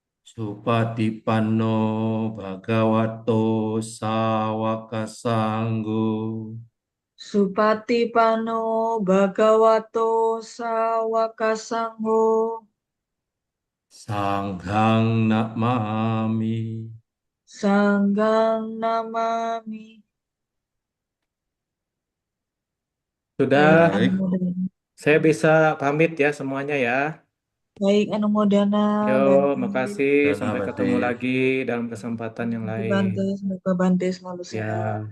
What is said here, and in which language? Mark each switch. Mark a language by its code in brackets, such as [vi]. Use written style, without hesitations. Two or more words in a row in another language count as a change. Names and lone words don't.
[pi] Supatipanno Bhagavato Sawaka Sanggo Supatipano Bhagavato Sawaka Sangho. Sanghang Namami. Sanggang Namami. [id] Baik, Sudah, Baik, Anumodana. saya bisa pamit ya semuanya ya. Baik, Anumodana, Yo, Bante. makasih. Dana Sampai ketemu Bante. lagi dalam kesempatan yang Terima kasih, lain. Bante. Semoga Bante selalu sehat. Ya,